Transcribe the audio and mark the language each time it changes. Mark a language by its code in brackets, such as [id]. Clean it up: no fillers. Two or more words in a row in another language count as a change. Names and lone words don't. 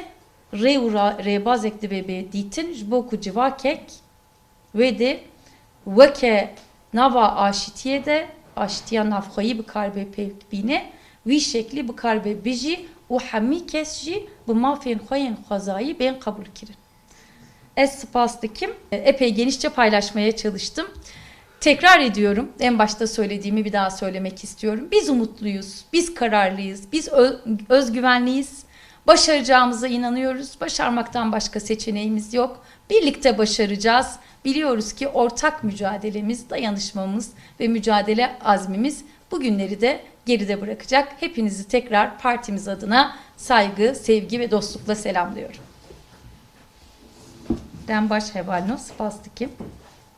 [ku] Rê û rêbazek dibe bê dîtin ji bo ku civakek wê de weke nava aşîtiyê de aşîtiya navxweyî bikar bê pêk bîne, wî şeklî bikar bê bijî û hemî kes jî bi mafên xwe yên xwezayî bên qebûl kirin. Ez spas dikim. [tr] Epey genişçe paylaşmaya çalıştım. Tekrar ediyorum. En başta söylediğimi bir daha söylemek istiyorum. Biz umutluyuz, biz kararlıyız, biz özgüvenliyiz. Başaracağımıza inanıyoruz. Başarmaktan başka seçeneğimiz yok. Birlikte başaracağız. Biliyoruz ki ortak mücadelemiz, dayanışmamız ve mücadele azmimiz bugünleri de geride bırakacak. Hepinizi tekrar partimiz adına saygı, sevgi ve dostlukla selamlıyorum. [ku] Den baş hevalno, spas dikim.